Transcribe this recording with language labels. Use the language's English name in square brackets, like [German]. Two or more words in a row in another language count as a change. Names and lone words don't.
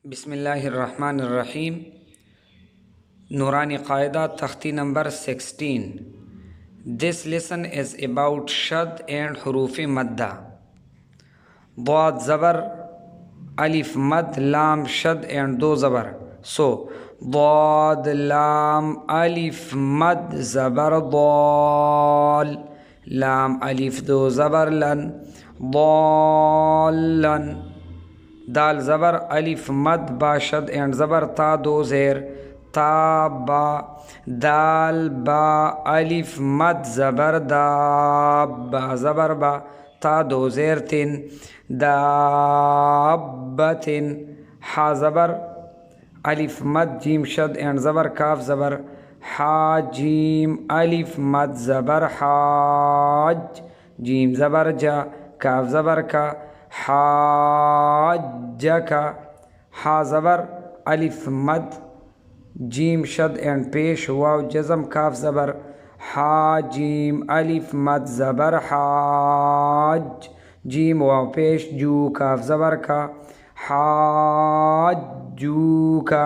[Arabic] بسم اللہ الرحمن الرحیم۔ [Urdu] نورانی قاعدہ تختی نمبر 16۔ [English] This lesson is about شد and [Urdu] حروف مدہ۔ ضاد زبر، الف مد، لام شد and دو زبر. So ضاد لام الف مد زبر ضال، لام الف دو زبر لن ضالن. دال زبر الف مد با شد اینڈ زبر تا دو زیر تا با، دال با الف مد زبر دا با زبر با تا دو زیر تن دابتن. حا زبر الف مد جیم شد اینڈ زبر کاف زبر حا جیم الف مد زبر حاج، جیم زبر جا کاف زبر کا حاجک. حا زبر الف مد جیم شد اینڈ پیش واو جزم کاف زبر حا جیم الف مد زبر حاج، جیم واو پیش جو کاف زبر کا حاجو کا.